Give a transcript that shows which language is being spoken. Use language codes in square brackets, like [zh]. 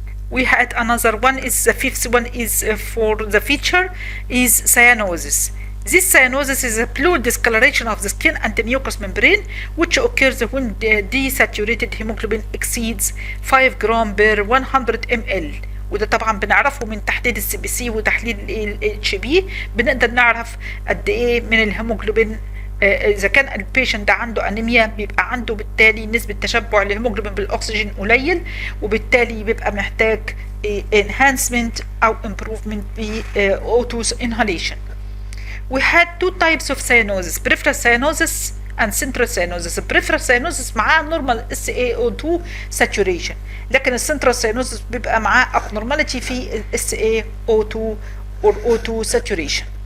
[en] We had another one, is the fifth one, is for the feature is cyanosis. This cyanosis is a fluid discoloration of the skin and the mucous membrane, which occurs when desaturated hemoglobin exceeds 5 gram per 100 ml. [ar] وده طبعا بنعرفه من تحليل السي بي سي وتحليل الاتش بي، بنقدر نعرف قد ايه من الهيموجلوبين. اذا كان البيشنت ده عنده انيميا بيبقى عنده بالتالي نسبه تشبع الهيموجلوبين بالاكسجين قليل، وبالتالي بيبقى محتاج [en] enhancement او improvement [ar] ب O2 inhalation. [en] We had 2 types of cyanosis, peripheral cyanosis and central cyanosis. [ar] peripheral cyanosis معاه [en] normal SaO2 saturation، [ar] لكن السنترال cyanosis بيبقى معاه abnormality في [en] SaO2 or O2 saturation.